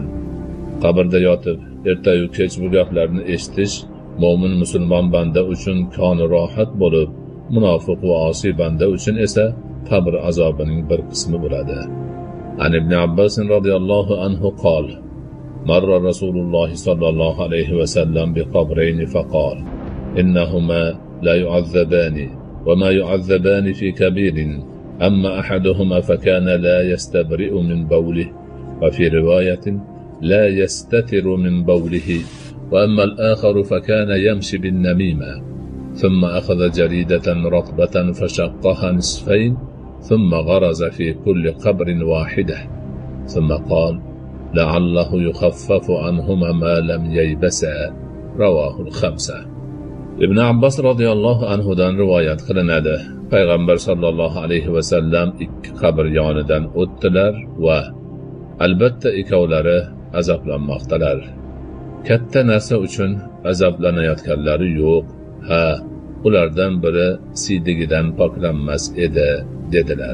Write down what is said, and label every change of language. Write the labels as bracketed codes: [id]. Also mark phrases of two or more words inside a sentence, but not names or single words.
[uz] Qabrda yotib, ertayu kech bu gaplarni eshitish mo'min musulmon banda uchun koni rohat bo'lib, munofiq va osiy banda uchun esa qabr azobining bir qismi bo'ladi. [ar] عن ابن عباس رضي الله عنه قال مر رسول الله صلى الله عليه وسلم بقبرين فقال إنهما ليعذبان وما يعذبان في كبير. أما أحدهما فكان لا يستبرئ من بوله وفي رواية لا يستتر من بوله. وأما الآخر فكان يمشي بالنميمة ثم أخذ جريدة رطبة فشقها نصفين ثم غرز في كل قبر واحدة ثم قال لعله يخفف عنهما ما لم ييبسا. رواه الخمسة. ابن عباس رضي الله عنه [uz] dan rivoyat qilinadi. Payg'ambar sallallohu alayhi va sallam ikki qabr yonidan o'tdilar va albatta ikkovlari azoblanmoqdalar. Katta narsa uchun azoblanayotganlari yo'q. Ha, ulardan biri siydigidan poklanmas edi, dedilar.